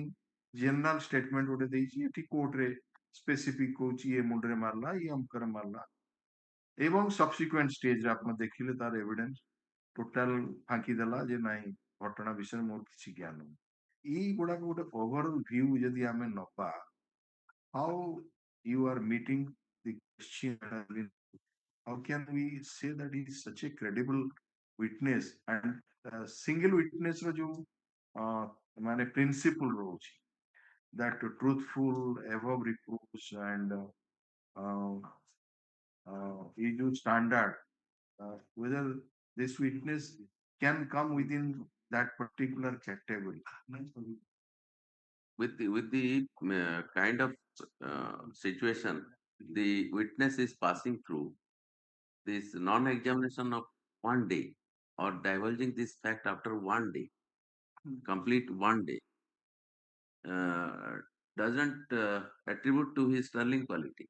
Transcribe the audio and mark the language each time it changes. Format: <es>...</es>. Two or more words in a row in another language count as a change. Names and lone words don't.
<en>general statement</en> <or>ଗୋଟେ ଦେଇଛି ଏଠି କୋର୍ଟରେ ସ୍ପେସିଫିକ କହୁଛି ଇଏ ମୁଣ୍ଡରେ ମାରିଲା ଇଏ ଅମକରେ ମାରିଲା ଏବଂ</or> <en>subsequent stageରେ</en> <or>ଆପଣ ଦେଖିଲେ ତାର</or> <en>evidence total</en> <or>ଫାଙ୍କି ଦେଲା ଯେ ନାଇଁ ଘଟଣା ବିଷୟରେ ମୋର କିଛି ଜ୍ଞାନ ଏଇଗୁଡାକ ଗୋଟେ</or> <en>overall view</en> <or>ଯଦି ଆମେ ନବା</or> <en>how you are meeting the question, how can we say that he is such a credible witness and single witness</en> <or>ର ଯୋଉ ମାନେ</or> <en>principle ରହୁଛି that truthful above reproach and is ଯୋଉ standard whether this witness can come within that particular category. With the kind of situation the witness is passing through, this non-examination of 1 day or divulging this fact after 1 day, complete 1 day, doesn't attribute to his sterling quality.</en>